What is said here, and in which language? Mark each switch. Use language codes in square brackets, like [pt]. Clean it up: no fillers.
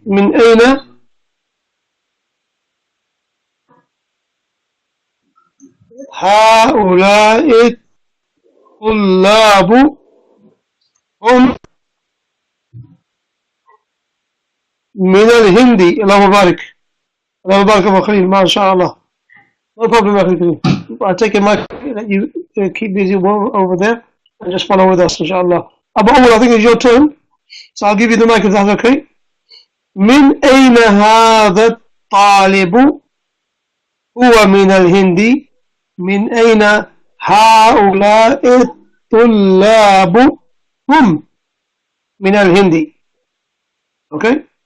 [ar] من أين هؤلاء الطلاب؟ هم من الهند. اللهم بارك. اللهم بارك أبو خليل ما شاء الله. [en] No problem [ar] أخي الكريم. [en] I'll take a mic. Let you keep busy over there and just follow with us inshallah. Abu Umar, I think it's your turn. So I'll give you the mic if that's okay. [ar] من أين هذا الطالب؟ هو من الهند. من أين هؤلاء الطلاب؟ هم من الهند. [en] Okay.